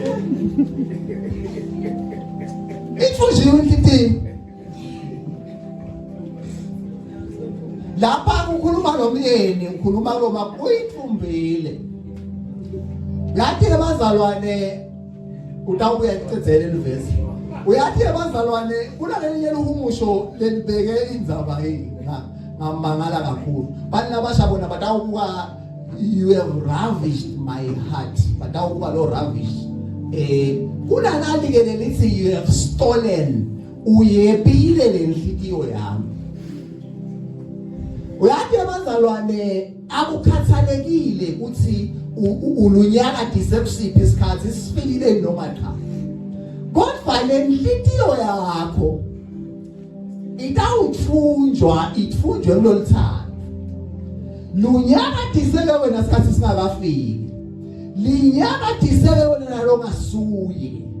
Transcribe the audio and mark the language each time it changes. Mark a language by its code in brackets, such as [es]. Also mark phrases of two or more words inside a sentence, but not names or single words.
[ss] itfushiwe inhliziyo lapha ukhuluma nomyeni ukhuluma ngoma uyithumbile yathi abazalwane utawubuya icedzele livesi uyathi abazalwane kunalenye lokumusho lelibeke indzaba hii ngamangala kakhulu bani labasha bona batawubuka [en] you have ravished my heart [ss] batawubuka lo ravish kunanali ke lelithi [en] you have stolen [ss] uyepile lenhliziyo yami uyathi abazalwane akukhathalekile ukuthi ulunyakatise kusiphi isikhathi sifikile noma cha kodwa lenhliziyo yakho ithunjwe kuloluthando lunyakathiseke wena sikhathi singakafiki linyakathiseke wena nalongasuye